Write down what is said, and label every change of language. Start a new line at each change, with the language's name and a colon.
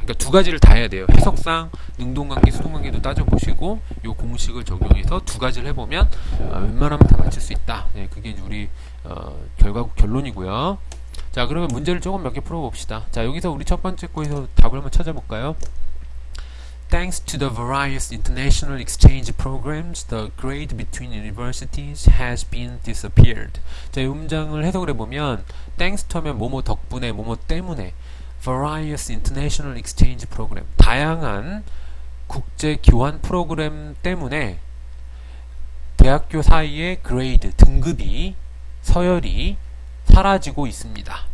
Korean: 그러니까 두 가지를 다 해야 돼요. 해석상 능동관계, 수동관계도 따져보시고 요 공식을 적용해서 두 가지를 해보면 웬만하면 다 맞출 수 있다. 네, 그게 우리 결론이고요. 자, 그러면 문제를 조금 몇 개 풀어봅시다. 자, 여기서 우리 첫 번째 거에서 답을 한번 찾아볼까요?
English: Thanks to the various international exchange programs, the grade between universities has been disappeared.
Korean: 자, 이 문장을 해석을 해보면
English: thanks to
Korean: 하면 뭐뭐 덕분에, 뭐뭐 때문에
English: various international exchange program,
Korean: 다양한 국제 교환 프로그램 때문에 대학교 사이의 grade, 등급이, 서열이 사라지고 있습니다.